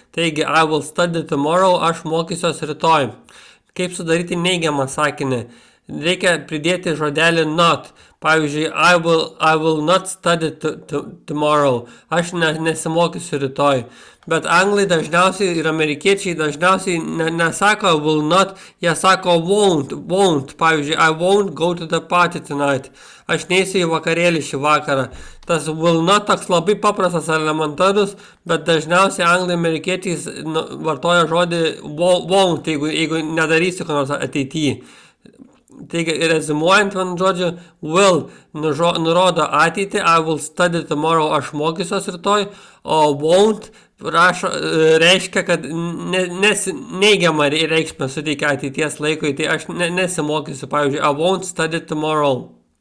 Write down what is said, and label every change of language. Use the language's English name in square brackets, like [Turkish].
[Lithuanian] Taigi, [English] I will study tomorrow, [Lithuanian] aš mokysiuosi rytoj. Kaip sudaryti neigiamą sakinį? Reikia pridėti žodelį not. Pavyzdžiui, [English] I will not study tomorrow. [Lithuanian] Aš nesimokysiu rytoj. Bet anglai dažniausiai ir amerikiečiai dažniausiai nesako [English] will not, [Lithuanian] jie sako won't. Pavyzdžiui, [English] I won't go to the party tonight. [Lithuanian] Aš neisiu į vakarėlį šį vakarą. Tas [English] will not [Lithuanian] toks labai paprastas elementarus, bet dažniausiai anglai amerikiečiai vartoja žodį won't, jeigu nedarysiu ko nors ateityje. Taigi, rezimuojant vienu žodžiu, will nurodo ateitį, [English] I will study tomorrow, [Lithuanian] aš mokysiuos rytoj, o won't reiškia, kad neigiamą reikšmę suteikia ateities laikui, tai aš nesimokysiu, pavyzdžiui, [English] I won't study tomorrow.